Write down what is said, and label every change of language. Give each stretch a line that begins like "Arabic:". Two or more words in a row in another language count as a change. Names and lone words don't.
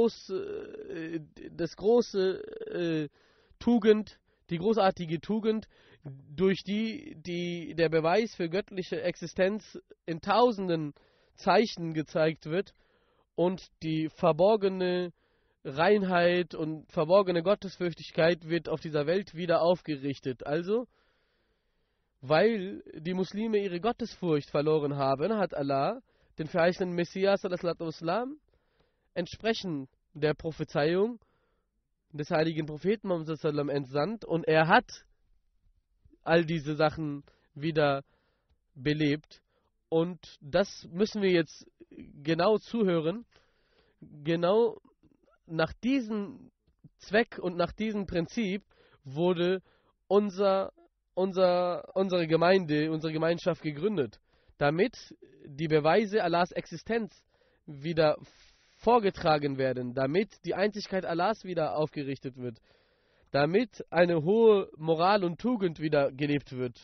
German: großartige Tugend, durch die der Beweis für göttliche Existenz in tausenden Zeichen gezeigt wird und die verborgene Reinheit und verborgene Gottesfürchtigkeit wird auf dieser Welt wieder aufgerichtet. Also, weil die Muslime ihre Gottesfurcht verloren haben, hat Allah den verheißenen Messias
Arabic: صلى الله عليه وسلم
German: entsprechend der Prophezeiung des heiligen Propheten Muhammad
Arabic: صلى الله عليه وسلم
German: entsandt, und er hat all diese Sachen wieder belebt. Und das müssen wir jetzt genau zuhören. Genau nach diesem Zweck und nach diesem Prinzip wurde unsere Gemeinde, unsere Gemeinschaft gegründet, damit die Beweise Allahs Existenz wieder vorgetragen werden, damit die Einzigkeit Allahs wieder aufgerichtet wird, damit eine hohe Moral und Tugend wieder gelebt wird.